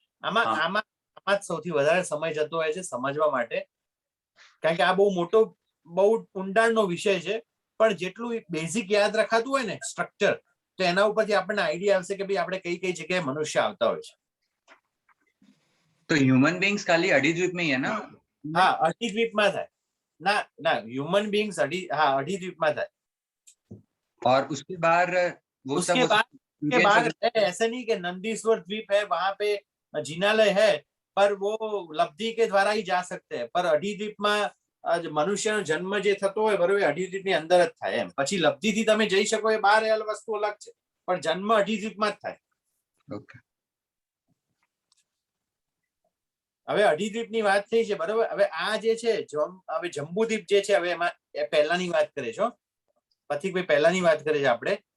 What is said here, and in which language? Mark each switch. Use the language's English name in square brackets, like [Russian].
[Gujarati] આમાં સૌથી વધારે સમય જતો હોય છે સમજવા માટે, કારણ કે આ બહુ મોટો, બહુ ઊંડાણનો વિષય છે. પણ જેટલું બેઝિક યાદ રખાતું હોય ને સ્ટ્રક્ચર, તો એના ઉપરથી આપણને આઈડિયા આવશે કે ભાઈ આપણે કઈ કઈ જગ્યાએ મનુષ્ય આવતા હોય છે. [Hindi] तो ह्यूमन बीइंग्स खाली अड़ी द्वीप में ही है ना? हाँ, अढ़ी द्वीप में था ना ह्यूमन बीइंग्स अढ़ी द्वीप में था. और उसके बाहर वो उसके बाद ऐसा नहीं कि नंदीश्वर द्वीप है वहां पे जिनालय है, पर वो लब्धि के द्वारा ही जा सकते हैं. पर अढ़ी द्वीप में [Gujarati] મનુષ્યનો જન્મ જે થતો હોય, બરોબર, અઢી દ્વીપની અંદર જ થાય. એમ પછી લબ્ધિથી તમે જઈ શકો એ બહાર એ વસ્તુ અલગ છે, પણ જન્મ અઢી દ્વીપમાં જ થાય. ઓકે, હવે અઢી દ્વીપની વાત થઈ છે, બરોબર. હવે આ જે છે હવે જંબુદ્વીપ જે છે, હવે એમાં પહેલાની વાત કરે છો પથિકભાઈ, પહેલાની વાત કરે છે આપણે.